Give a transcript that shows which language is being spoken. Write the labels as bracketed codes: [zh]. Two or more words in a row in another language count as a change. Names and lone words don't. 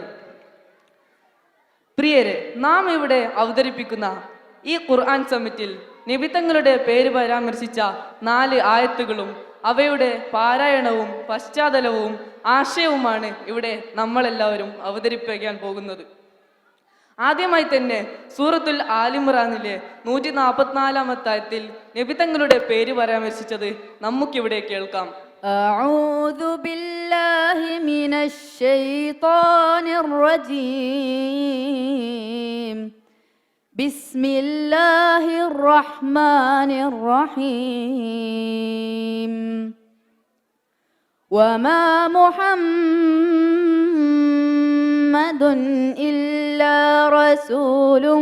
[ml] പ്രിയരെ, നാം ഇവിടെ അവതരിപ്പിക്കുന്ന ഈ ഖുർആൻ സമ്മിറ്റിൽ നബിതങ്ങളുടെ പേര് പരാമർശിച്ച 4 ആയത്തുകളും അവയുടെ പാരായണവും പശ്ചാത്തലവും ആശയവുമാണ് ഇവിടെ നമ്മളെല്ലാവരും അവതരിപ്പിക്കാൻ പോകുന്നത്. ആദ്യമായി തന്നെ സൂറത്തുൽ ആലിമ്രാനിലെ 144-ാമത്തെ ആയത്തിൽ നബിതങ്ങളുടെ പേര് പരാമർശിച്ചത് നമുക്കിവിടെ കേൾക്കാം. [ar] أعوذ بالله من الشيطان الرجيم بسم الله الرحمن الرحيم وما محمد إلا رسول